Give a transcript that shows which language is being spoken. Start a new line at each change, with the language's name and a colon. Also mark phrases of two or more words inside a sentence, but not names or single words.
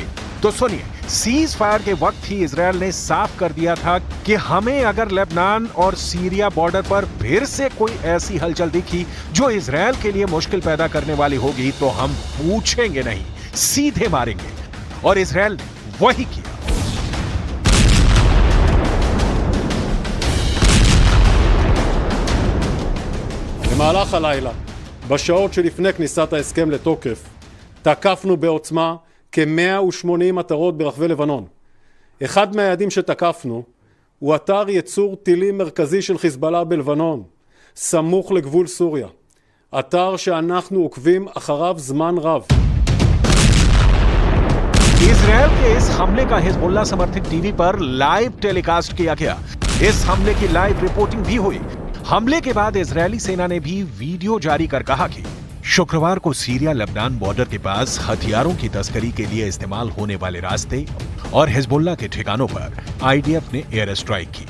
Hindi: तो सुनिए,
English: cease fire
Hindi: के वक्त ही इजराइल ने साफ कर दिया था कि हमें अगर लेबनान और सीरिया बॉर्डर पर फिर से कोई ऐसी हलचल दिखी जो इजराइल के लिए मुश्किल पैदा करने वाली होगी तो हम पूछेंगे नहीं, सीधे मारेंगे। और इजराइल ने वही किया।
Hebrew: במהלך הלילה, בשעות שלפני כניסת ההסכם לתוקף, תקפנו בעוצמה כ-180 מטרות ברחבי לבנון. אחד מהיעדים שתקפנו הוא אתר ייצור טילים מרכזי של חיזבאללה בלבנון, סמוך לגבול סוריה. אתר שאנחנו עוקבים אחריו זמן רב.
Hindi: इजराइल के इस हमले का हिजबुल्लाह समर्थित टीवी पर
English: live telecast
Hindi: किया गया। इस हमले की
English: live reporting
Hindi: भी हुई। हमले के बाद इजरायली सेना ने भी वीडियो जारी कर कहा कि शुक्रवार को सीरिया लेबनान बॉर्डर के पास हथियारों की तस्करी के लिए इस्तेमाल होने वाले रास्ते और हिजबुल्लाह के ठिकानों पर आईडीएफ ने
English: air strike
Hindi: की।